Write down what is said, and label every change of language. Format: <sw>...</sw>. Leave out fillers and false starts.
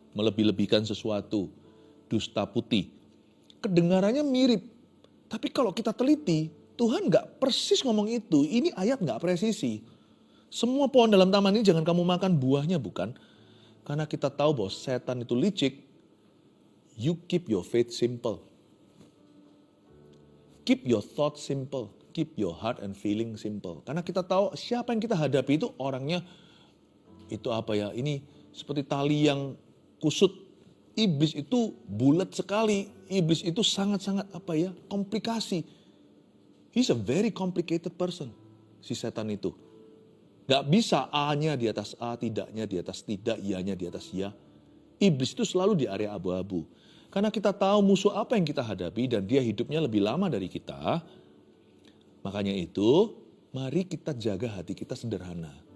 <id>Melebih-lebihkan sesuatu. Dusta putih. Kedengarannya mirip. Tapi kalau kita teliti, Tuhan gak persis ngomong itu. Ini ayat gak presisi. Semua pohon dalam taman ini jangan kamu makan buahnya, bukan? Karena kita tahu bahwa setan itu licik.</id> <en>You keep your faith simple. Keep your thought simple. Keep your heart and feeling simple.</en> <id>Karena kita tahu siapa yang kita hadapi itu orangnya, itu apa ya, ini seperti tali yang kusut. Iblis itu bulat sekali. Iblis itu sangat-sangat apa ya, komplikasi.</id> <en>He's a very complicated person,</en> <id>si setan itu. Gak bisa A-nya di atas A, tidaknya di atas tidak, iya-nya di atas ya. Iblis itu selalu di area abu-abu. Karena kita tahu musuh apa yang kita hadapi dan dia hidupnya lebih lama dari kita. Makanya itu, mari kita jaga hati kita sederhana.</id>